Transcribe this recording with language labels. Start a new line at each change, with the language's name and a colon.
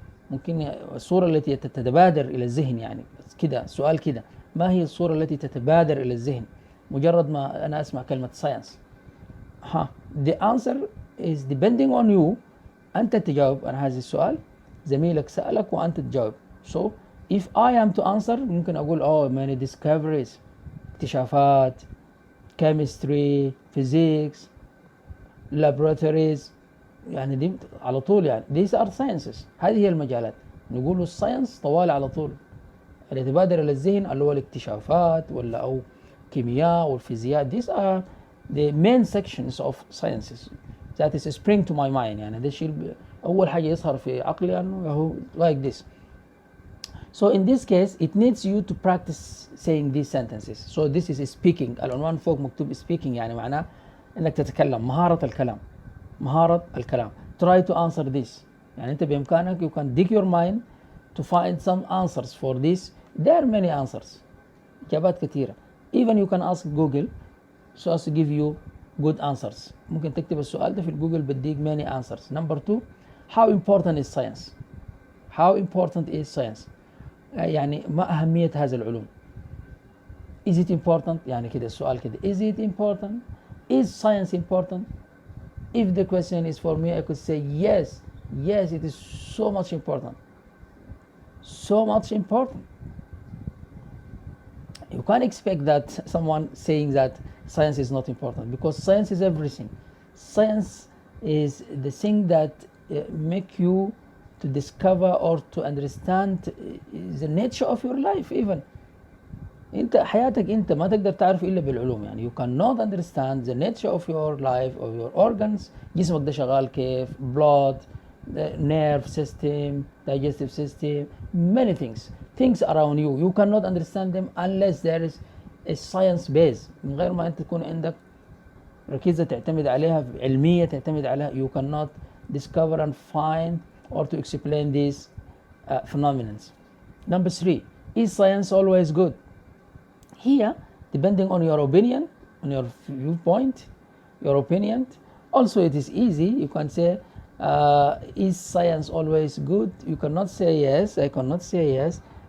Arabic: ممكن الصورة التي تتبادر إلى الذهن يعني كده سؤال كده. ما هي الصورة التي تتبادر إلى الذهن مجرد ما أنا أسمع كلمة science؟
English: the answer is depending on you.
Arabic: أنت تجاوب عن هذا السؤال. زميلك سألك وأنت تجاوب.
English: So if I am to answer
Arabic: ممكن أقول
English: many discoveries.
Arabic: اكتشافات chemistry physics laboratories يعني دي على طول يعني
English: these are sciences.
Arabic: هذه هي المجالات. نقول الساينس طوال على طول اللي يتبادر إلى الذهن اللي هو الاكتشافات ولا أو كيمياء والفيزياء.
English: these are the main sections of sciences that is spring to my mind.
Arabic: يعني ده الشيء أول حاجة يظهر في عقلي أنه هو like this.
English: So in this case it needs you to practice saying these sentences. So this is speaking.
Arabic: العنوان فوق مكتوب speaking يعني معناه انك تتكلم. مهارة الكلام. مهارة الكلام.
English: Try to answer this.
Arabic: يعني انت بامكانك
English: you can dig your mind to find some answers for this. There are many answers.
Arabic: إجابات كثيرة.
English: Even you can ask Google so as to give you good answers.
Arabic: ممكن تكتب السؤال ده في الجوجل بديك
English: many answers. Number 2 how important is science. How important is science.
Arabic: يعني ما أهمية هذا العلوم.
English: Is it important
Arabic: يعني كده السؤال كده
English: is it important. Is science important. If the question is for me I could say yes it is so much important. So much important. You can't expect that someone saying that science is not important because science is everything. Science is the thing that make you to discover or to understand the nature of your life even.
Arabic: انت حياتك انت ما تقدر تعرف الا بالعلوم يعني
English: you cannot understand the nature of your life of your organs.
Arabic: جسمك ده شغال كيف
English: blood the nerve system digestive system many things around you cannot understand them unless there is a science base.
Arabic: من غير ما انت تكون عندك ركيزة تعتمد عليها علمية تعتمد عليها
English: you cannot discover and find or to explain these phenomena. Number 3 is science always good. Here depending on your opinion on your viewpoint your opinion also it is easy you can say Is science always good? You cannot say yes. I cannot say yes.